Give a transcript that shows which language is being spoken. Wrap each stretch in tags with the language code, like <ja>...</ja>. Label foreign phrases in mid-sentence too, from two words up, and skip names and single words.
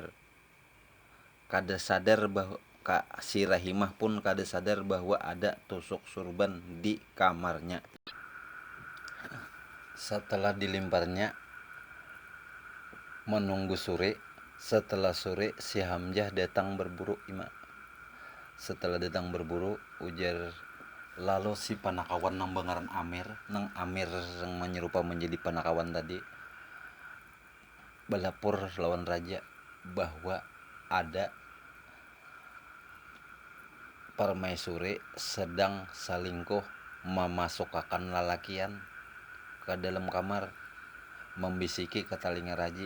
<bjn>Kada sadar bahwa si Rahimah pun kada sadar bahwa ada tusuk surban di kamarnya.</bjn> <id>Setelah dilimparnya, menunggu sore. Setelah sore si Hamzah datang berburu Setelah datang berburu,</id> <bjn>ujar lalu si panakawan nang bangaran Amir yang menyerupa menjadi panakawan tadi, belapor lawan raja bahwa ada permaisuri sedang salingkuh memasukkan lalakian ke dalam kamar, membisiki ke telinga raji.</bjn>